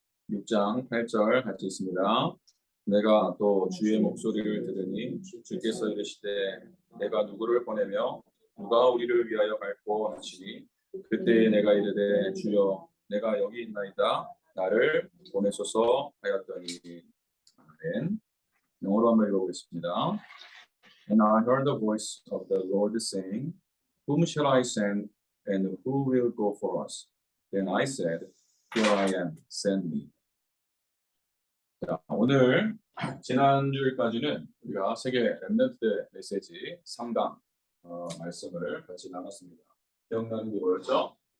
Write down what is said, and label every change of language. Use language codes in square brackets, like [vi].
[ko] 6장 8절 같이 있습니다. 내가 또 주의 목소리를 들으니 주께서 이르시되 내가 누구를 보내며 누가 우리를 위하여 갈고 하시니 그때에 내가 이르되 주여 내가 여기 있나이다 나를 보내소서 하였더니. 아멘. 영어로 한번 읽어보겠습니다. [en] And I heard the voice of the Lord saying, Whom shall I send, and who will go for us? Then I said, Here I am, send me. [ko] 자, 오늘 지난주일까지는 우리가 세계 렘넌트 메시지 3강 말씀을 같이 나눴습니다. 기억나는 게 뭐였죠?